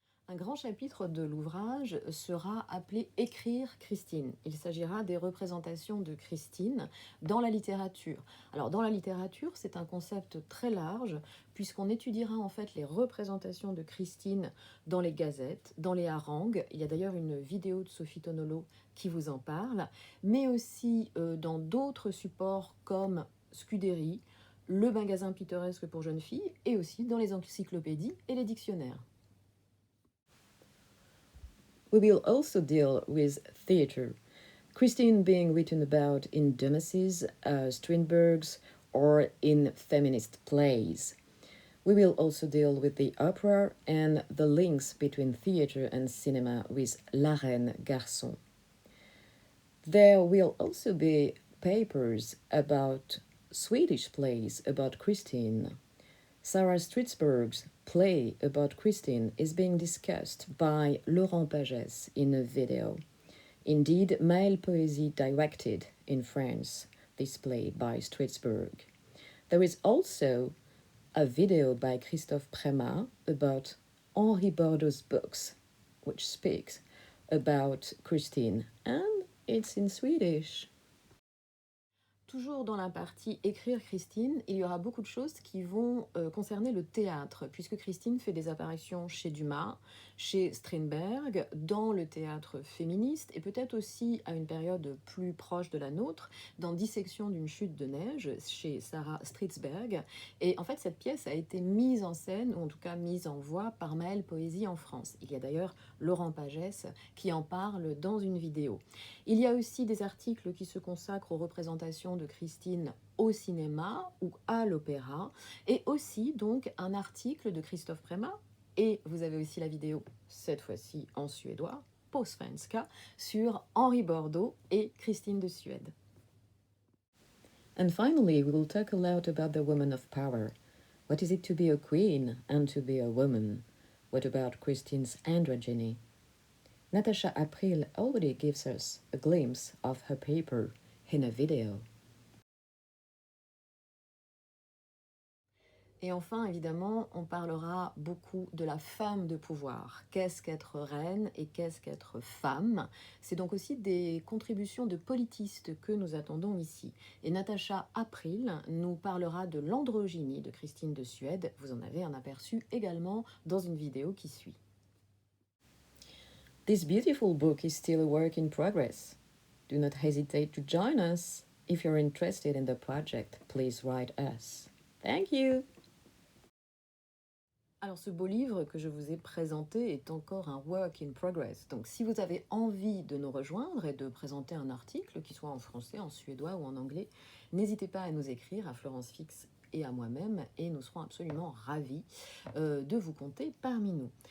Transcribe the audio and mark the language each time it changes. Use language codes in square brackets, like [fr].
[fr] Un grand chapitre de l'ouvrage sera appelé Écrire Christine. Il s'agira des représentations de Christine dans la littérature. Alors dans la littérature, c'est un concept très large puisqu'on étudiera en fait les représentations de Christine dans les gazettes, dans les harangues. Il y a d'ailleurs une vidéo de Sophie Tonolo qui vous en parle, mais aussi dans d'autres supports comme Scudéry, le magasin pittoresque pour jeunes filles et aussi dans les encyclopédies et les dictionnaires. [en] We will also deal with theatre, Christine being written about in Dumas's, Strindberg's, or in feminist plays. We will also deal with the opera and the links between theatre and cinema with La Reine Garçon. There will also be papers about Swedish plays about Christine. Sarah Stridsberg's play about Christine is being discussed by Laurent Pagès in a video. Indeed, Maëlle Poésie directed in France this play by Stridsberg. There is also a video by Christophe Prémat about Henri Bordeaux's books, which speaks about Christine, and it's in Swedish. [fr] Toujours dans la partie écrire Christine, il y aura beaucoup de choses qui vont concerner le théâtre, puisque Christine fait des apparitions chez Dumas, chez Strindberg, dans le théâtre féministe, et peut-être aussi à une période plus proche de la nôtre, dans Dissection d'une chute de neige, chez Sarah Stridsberg. Et en fait, cette pièce a été mise en scène, ou en tout cas mise en voix, par Maëlle Poésie en France. Il y a d'ailleurs Laurent Pagès qui en parle dans une vidéo. Il y a aussi des articles qui se consacrent aux représentations de Christine au cinéma ou à l'opéra, et aussi donc un article de Christophe Prémat, et vous avez aussi la vidéo, cette fois-ci en suédois, [sv] På svenska, [fr] sur Henri Bordeaux et Christine de Suède. [en] And finally, we will talk a lot about the woman of power. What is it to be a queen and to be a woman? What about Christine's androgyny? Natasha April already gives us a glimpse of her paper in a video. [fr] Et enfin, évidemment, on parlera beaucoup de la femme de pouvoir. Qu'est-ce qu'être reine et qu'est-ce qu'être femme? C'est donc aussi des contributions de politistes que nous attendons ici. Et Natasha April nous parlera de l'androgynie de Christine de Suède. Vous en avez un aperçu également dans une vidéo qui suit. [en] This beautiful book is still a work in progress. Do not hesitate to join us. If you're interested in the project, please write us. Thank you! [fr] Alors ce beau livre que je vous ai présenté est encore un [en] work in progress. [fr] Donc si vous avez envie de nous rejoindre et de présenter un article, qui soit en français, en suédois ou en anglais, n'hésitez pas à nous écrire à Florence Fix et à moi-même, et nous serons absolument ravis de vous compter parmi nous.